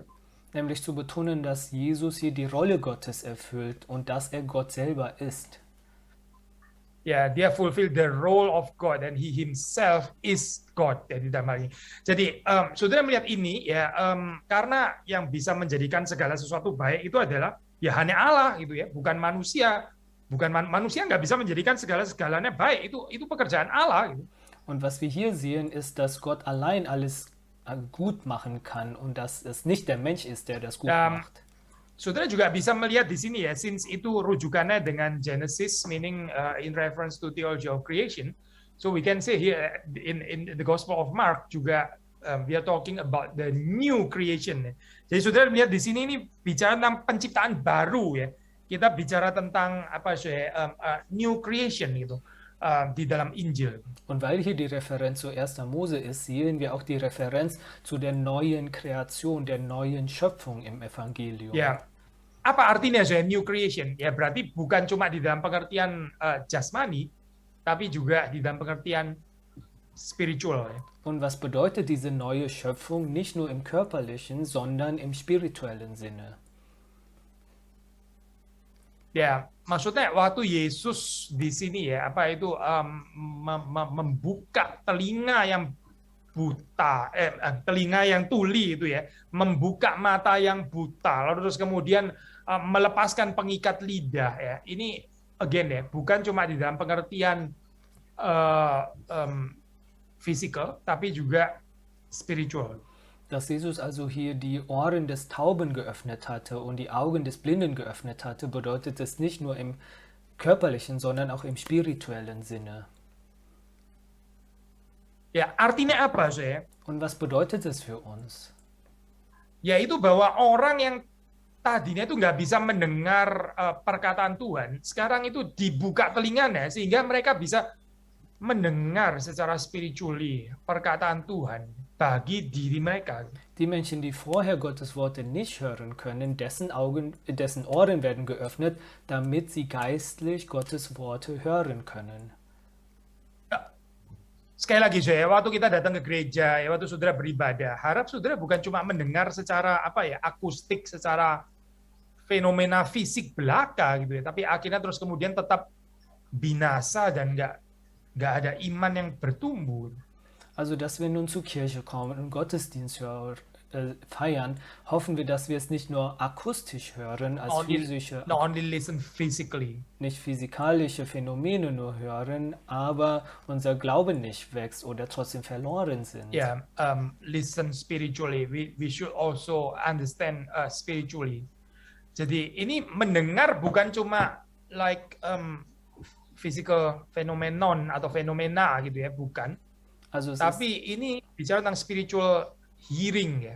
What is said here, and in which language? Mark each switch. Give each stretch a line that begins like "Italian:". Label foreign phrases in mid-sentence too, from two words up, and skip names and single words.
German: Nämlich zu betonen, dass Jesus hier die Rolle Gottes erfüllt und dass er Gott selber ist.
Indonesian: Ya, dia
English: fulfill the role of God and he himself is God.
Indonesian: Jadi, saudara melihat ini ya, karena yang bisa menjadikan segala sesuatu baik itu adalah ya hanya Allah gitu ya, bukan manusia. Bukan manusia nggak bisa menjadikan segala-segalanya baik. Itu pekerjaan Allah gitu.
German: Und was wir hier sehen, ist, dass Gott allein alles gut machen kann und dass es nicht der Mensch ist, der das gut macht.
Indonesian: Saudara juga bisa melihat di sini ya, since itu rujukannya dengan Genesis,
English: meaning in reference to theology of creation. So we can say here in the Gospel of Mark juga we are talking about the new creation.
Indonesian: Jadi saudara melihat di sini ini bicara tentang penciptaan baru ya. Kita bicara tentang
English: new creation
Indonesian: gitu di dalam Injil.
German: Und weil hier die Referenz zu 1. Mose ist, sehen wir auch die Referenz zu der neuen Kreation, der neuen Schöpfung im Evangelium.
Indonesian: Ya, apa artinya
English: new creation?
Indonesian: Ya berarti bukan cuma di dalam pengertian jasmani, tapi juga di dalam pengertian spiritual.
German: Und was bedeutet diese neue Schöpfung? Nicht nur im körperlichen, sondern im spirituellen Sinne.
Indonesian: Ya, maksudnya waktu Yesus di sini ya, membuka telinga yang buta, telinga yang tuli itu ya, membuka mata yang buta, lalu terus kemudian melepaskan pengikat lidah ya. Ini again ya, bukan cuma di dalam pengertian physical, tapi juga spiritual.
German: Dass Jesus also hier die Ohren des Tauben geöffnet hatte und die Augen des Blinden geöffnet hatte, bedeutet es nicht nur im körperlichen, sondern auch im spirituellen Sinne.
Indonesian: Ya, artinya apa saya?
German: Und was bedeutet es für uns?
Indonesian: Yaitu bahwa orang yang tadinya itu nggak bisa mendengar perkataan Tuhan, sekarang itu dibuka telinganya sehingga mereka bisa mendengar secara spiritually perkataan Tuhan bagi diri mereka.
German: Die Menschen, die vorher Gottes Worte nicht hören können, dessen Ohren werden geöffnet, damit sie geistlich Gottes Worte hören können.
Indonesian: Sekali lagi saya, waktu kita datang ke gereja, ya waktu saudara beribadah, harap saudara bukan cuma mendengar secara akustik, secara fenomena fisik belaka gitu ya, tapi akhirnya terus kemudian tetap binasa dan nggak ada iman yang bertumbuh.
German: Also, dass wir nun zur Kirche kommen und Gottesdienst feiern, hoffen wir, dass wir es nicht nur akustisch hören, als
English: only listen physically.
German: Nicht physikalische Phänomene nur hören, aber unser Glaube nicht wächst oder trotzdem verloren sind.
English: Yeah, listen spiritually. We should also understand spiritually.
Indonesian: Jadi ini mendengar bukan cuma
English: like physical phenomenon
Indonesian: atau fenomena gitu ya, bukan.
German: Also
Indonesian: tapi ini bicara tentang
English: spiritual hearing
Indonesian: ya.